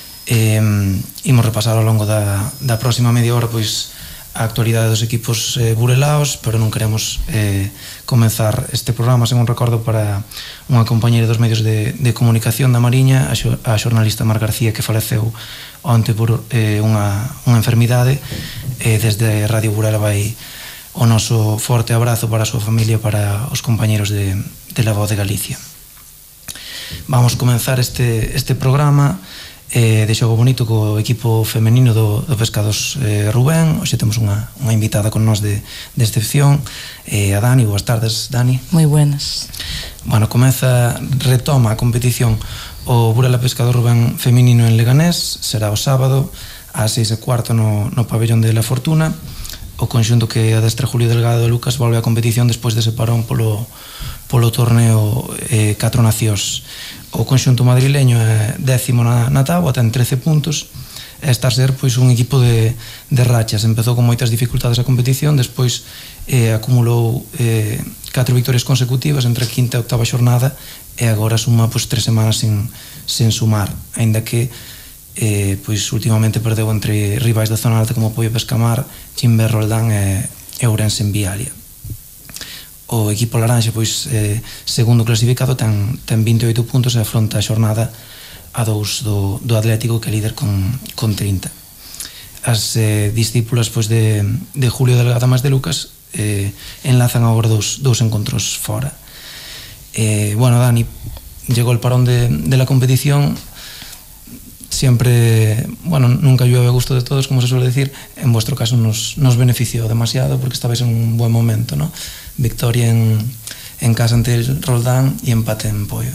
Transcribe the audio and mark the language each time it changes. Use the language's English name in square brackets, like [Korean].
[Galician] Imos repasar ao longo da próxima media hora pois a actualidade dos equipos burelaos, pero non queremos comenzar este programa sen un recordo para unha compañeira dos medios de comunicación da Mariña, a xornalista Mar García, que faleceu onte por unha enfermidade. Desde Radio Burela vai o noso forte abrazo para a súa familia, para os compañeros de La Voz de Galicia. Vamos comenzar este programa de Xogo Bonito co equipo femenino do Pescados Rubén. Hoxe temos unha invitada con nós de excepción, a Dani. Boas tardes, Dani. Moi buenas. Bueno, retoma a competición o Burela Pescador Rubén femenino en Leganés. Será o sábado ás 6:15 no pabellón de La Fortuna. O conxunto que adestra Julio Delgado de Lucas volve á competición despois dese parón polo torneo 4 Nacións. O conxunto madrileño é 10º na táboa, ten 13 puntos, e está a ser pois un equipo de rachas. Empezou con moitas dificultades a competición, despois acumulou 4 victorias consecutivas entre a quinta e a octava xornada, e agora suma pois 3 semanas sen sumar, aínda que pois últimamente perdeu entre rivais da zona alta como Poio Pescamar, Chimber Roldán e Ourense en Vialia. O equipo laranxa, pois, segundo clasificado, ten 28 puntos e afronta a xornada a 2 do Atlético, que é líder con 30. As discípulas pois, de Julio Delgado máis de Lucas enlazan agora dous encontros fora. [Spanish] Bueno, Dani, llegó el parón de la competición. Siempre, bueno, nunca llueve a gusto de todos, como se suele decir. En vuestro caso nos benefició demasiado porque estabais en un buen momento, ¿no? Victoria en casa ante el Roldán y empate en Poio.